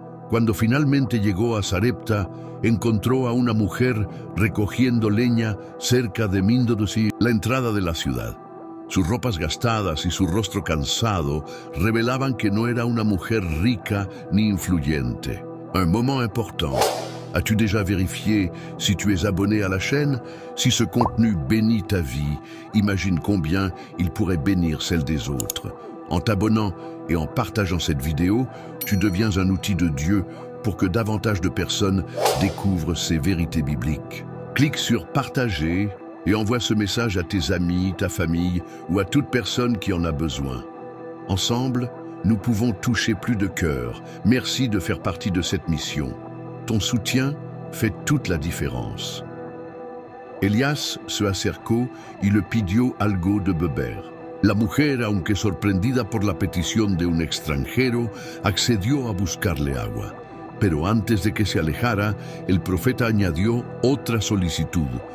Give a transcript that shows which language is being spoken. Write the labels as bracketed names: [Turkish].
[Spanish] Cuando finalmente llegó a Sarepta, encontró a una mujer recogiendo leña cerca de Mindodusi, la entrada de la ciudad. Sus ropas gastadas y su rostro cansado revelaban que no era una mujer rica ni influyente. [French] Un moment important. As-tu déjà vérifié si tu es abonné à la chaîne? Si ce contenu bénit ta vie, imagine combien il pourrait bénir celle des autres. En t'abonnant et en partageant cette vidéo, tu deviens un outil de Dieu pour que davantage de personnes découvrent ces vérités bibliques. Clique sur partager et envoie ce message à tes amis, ta famille ou à toute personne qui en a besoin. Ensemble, nous pouvons toucher plus de cœurs. Merci de faire partie de cette mission. Ton soutien fait toute la différence. [Spanish] Elías se acercó y le pidió algo de beber. La mujer, aunque sorprendida por la petición de un extranjero, accedió a buscarle agua. Pero antes de que se alejara, el profeta añadió otra solicitud.